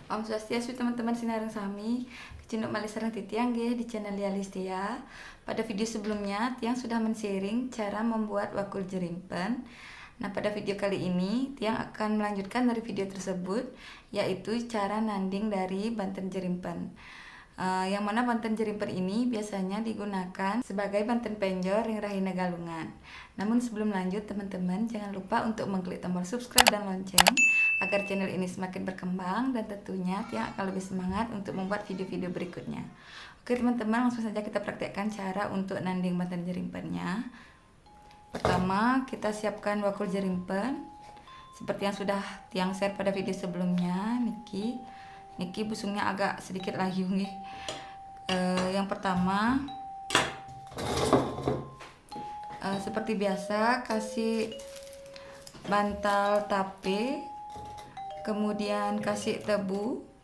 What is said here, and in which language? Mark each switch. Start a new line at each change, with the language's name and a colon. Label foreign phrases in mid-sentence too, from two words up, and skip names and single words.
Sanskrit: Om Swastiastu
Balinese: teman-teman sinareng sami, Kecinduk malih sareng titiang nggih di channel Lia Listia.
Indonesian: Pada video sebelumnya Tiang sudah men-sharing cara membuat wakul jerimpen. Nah, pada video kali ini Tiang akan melanjutkan dari video tersebut, yaitu cara nanding dari banten jerimpen. Yang mana banten jerimpen ini biasanya digunakan sebagai banten penjor
Balinese: ring rahina galungan.
Indonesian: Namun sebelum lanjut teman-teman, jangan lupa untuk mengklik tombol subscribe dan lonceng agar channel ini semakin berkembang, dan tentunya Tiang akan lebih semangat untuk membuat video-video berikutnya. Oke teman-teman, langsung saja kita praktekkan cara untuk nanding banten jerimpennya. Pertama, kita siapkan wakul jerimpen seperti yang sudah Tiang share pada video sebelumnya. Niki busungnya agak sedikit layu nih. Yang pertama, seperti biasa kasih bantal tape, kemudian kasih tebu.